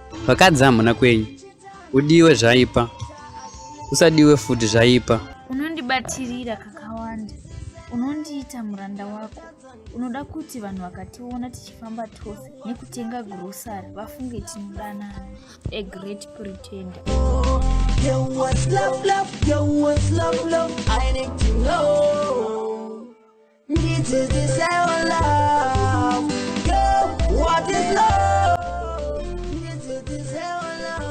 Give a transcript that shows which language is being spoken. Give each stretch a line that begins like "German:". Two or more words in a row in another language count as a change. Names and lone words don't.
Shona: Vakadzi hamuna kwenyu. Udiwe zvaipa. Usadiwe futi zvaipa. Unondibatirira kakawanda. Unondiita muranda wako. Unoda kuti vanhu vakationa tichifamba tose nekutenga grocery vafunge tinodanana.
English: A great pretender. Yo, what's love, love? Yo, what's love, love? I need to know. Need to desire love. Yo, what is love? Need to desire love.